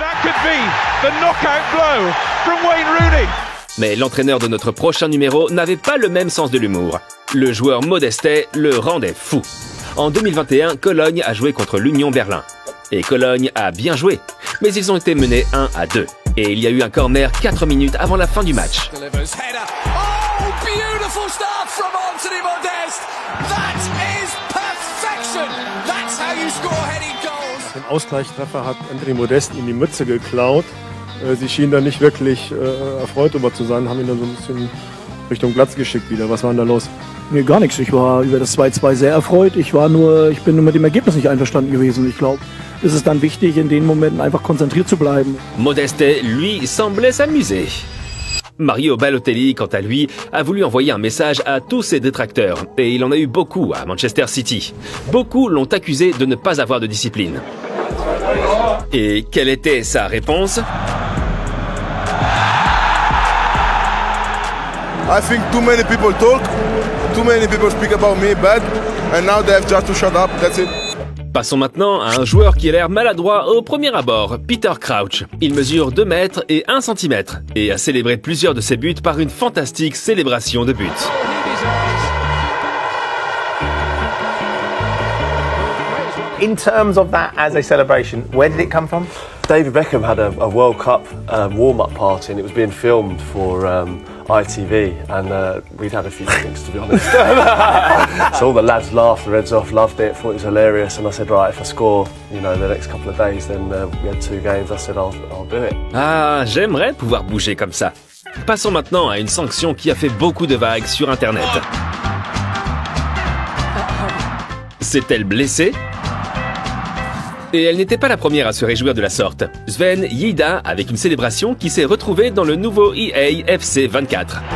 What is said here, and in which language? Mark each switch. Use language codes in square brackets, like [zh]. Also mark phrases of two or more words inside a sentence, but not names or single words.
[fr] Mais l'entraîneur de notre prochain numéro n'avait pas le même sens de l'humour. Le joueur Modestet le rendait fou. En 2021, Cologne a joué contre l'Union Berlin. Et Cologne a bien joué, mais ils ont été menés 1-2. Et il y a eu un corner 4 minutes avant la fin du match. [de] Den Ausgleichstreffer hat Anthony Modeste ihm die Mütze geklaut. Sie schienen da nicht wirklich erfreut darüber zu sein, haben ihn dann so ein bisschen Richtung Platz geschickt wieder. Was war denn da los? Nee, gar nichts. Ich war über das 2-2 sehr erfreut. Ich bin nur mit dem Ergebnis nicht einverstanden gewesen. Ich glaube, es ist dann wichtig, in den Momenten einfach konzentriert zu bleiben. [fr] Modestet, lui, semblait s'amuser. Mario Balotelli, quant à lui, a voulu envoyer un message à tous ses détracteurs, et il en a eu beaucoup à Manchester City. Beaucoup l'ont accusé de ne pas avoir de discipline. Et quelle était sa réponse? [en] I think too many people talk, too many people speak about me bad, and now they have just to shut up, that's it. [fr] Passons maintenant à un joueur qui a l'air maladroit au premier abord, Peter Crouch. Il mesure 2 mètres et 1 centimètre et a célébré plusieurs de ses buts par une fantastique célébration de buts. [en] In terms of that as a celebration, where did it come from? David Beckham had a World Cup warm-up party and it was being filmed for ITV and we'd had a few drinks, to be honest. So all the lads laughed their heads off, loved it, thought it was hilarious, and I said, right, if I score, you know, the next couple of days, then we had 2 games, I said, I'll do it. [fr] Ah, j'aimerais pouvoir bouger comme ça. Passons maintenant à une sanction qui a fait beaucoup de vagues sur Internet. S'est-elle blessée? Et elle n'était pas la première à se réjouir de la sorte. Sven Yida avec une célébration qui s'est retrouvée dans le nouveau EA FC 24.